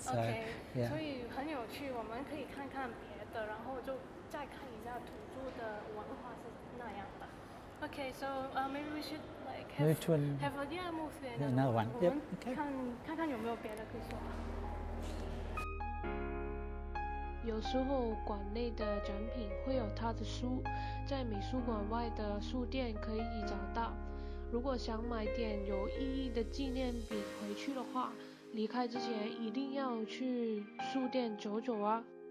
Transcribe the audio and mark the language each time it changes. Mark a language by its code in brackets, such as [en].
[en] So, yeah. [zh] 所以很有趣，我们可以看看别的，然后就再看一下土著的文化是那样的。 [en] Okay, so maybe we should like move to another one. [zh] 我们看看有没有别的可以说。有时候馆内的展品会有他的书，在美术馆外的书店可以找到。如果想买点有意义的纪念品回去的话，离开之前一定要去书店走走啊。